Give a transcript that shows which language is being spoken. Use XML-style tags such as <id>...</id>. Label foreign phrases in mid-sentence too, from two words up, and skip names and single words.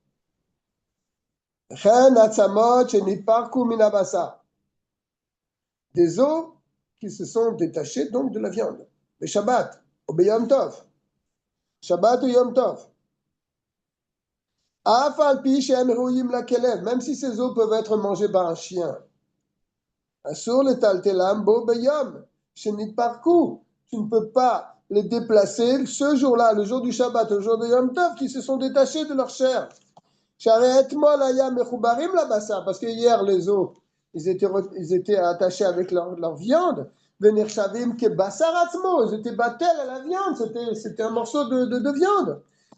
<fr>Des os qui se sont détachés donc de la viande. Le Shabbat, au Yom Tov. Shabbat ou Yom Tov. Même si ces os peuvent être mangés par un chien.</fr> <he>אסור לטלטלם בו ביום. שנתפרקו.</he> <fr>Tu ne peux pas les déplacer ce jour-là, le jour du Shabbat, le jour de Yom Tov, qui se sont détachés de leur chair. Parce que hier, les os, ils étaient attachés avec leur viande. Ils étaient battels à la viande, c'était un morceau de viande.</fr>